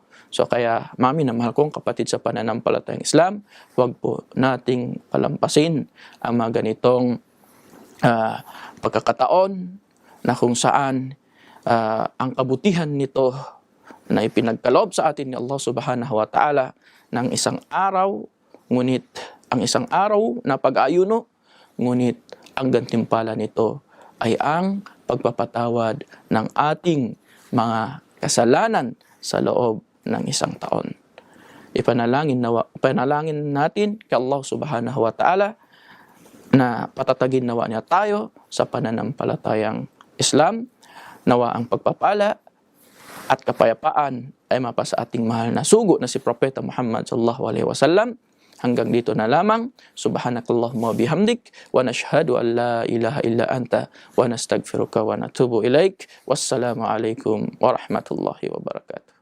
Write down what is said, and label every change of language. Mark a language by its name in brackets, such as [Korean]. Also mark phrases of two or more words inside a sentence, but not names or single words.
[Filipino] So kaya, mga minamahal kong kapatid sa pananampalatayang Islam, huwag po nating palampasin ang mga ganitong pagkakataon na kung saan ang kabutihan nito na ipinagkaloob sa atin ni Allah [Arabic] سبحانه وتعالى [Filipino] ng isang araw, ngunit ang isang araw na pag-ayuno, ngunit ang gantimpala nito ay ang pagpapatawad ng ating mga kasalanan sa loob ng isang taon. Ipanalangin natin kay Allah [Arabic] سبحانه وتعالى [Filipino] na patatagin nawa niya tayo sa pananampalatayang Islam. Nawa ang pagpapala at kapayapaan ay mapa sa ating mahal na sugo na si Propeta Muhammad [Arabic] صلى الله عليه وسلم. [Filipino] Hanggang dito na lamang. [Arabic] سبحانك اللهم بحمدك ونشهد أن لا إله إلا أنت ونستغفرك ونتوب إليك. والسلام عليكم ورحمة الله وبركاته.